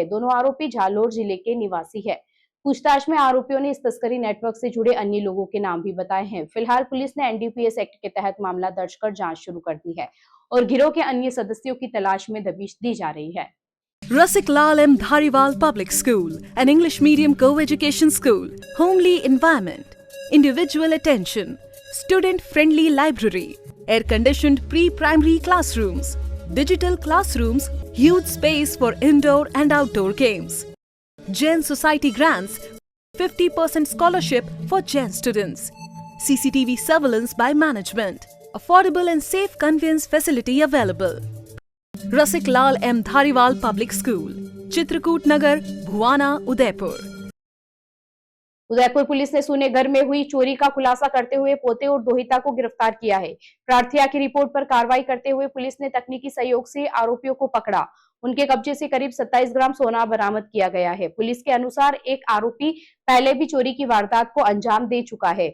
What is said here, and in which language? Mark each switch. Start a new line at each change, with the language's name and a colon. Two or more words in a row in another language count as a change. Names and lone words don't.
Hindi: दोनों आरोपी जालोर जिले के निवासी है। पूछताछ में आरोपियों ने इस तस्करी नेटवर्क से जुड़े अन्य लोगों के नाम भी बताए हैं। फिलहाल पुलिस ने एनडीपीएस एक्ट के तहत मामला दर्ज कर जांच शुरू कर दी है और गिरोह के अन्य सदस्यों की तलाश में दबिश दी जा रही है।
English: Rasik Lal M. Dhariwal Public School, an English medium co-education school, homely environment, individual attention, student-friendly library, air-conditioned pre-primary classrooms, digital classrooms, huge space for indoor and outdoor games. Jain Society grants 50% scholarship for Jain students. CCTV surveillance by management. Affordable and safe conveyance facility available. Rasik Lal M. Dhariwal Public School, Chitrakoot Nagar, Bhuwana, Udaipur.
Hindi: उदयपुर पुलिस ने सूने घर में हुई चोरी का खुलासा करते हुए पोते और दोहिता को गिरफ्तार किया है। प्रार्थिया की रिपोर्ट पर कार्रवाई करते हुए पुलिस ने तकनीकी सहयोग से आरोपियों को पकड़ा। उनके कब्जे से करीब 27 ग्राम सोना बरामद किया गया है। पुलिस के अनुसार एक आरोपी पहले भी चोरी की वारदात को अंजाम दे चुका है।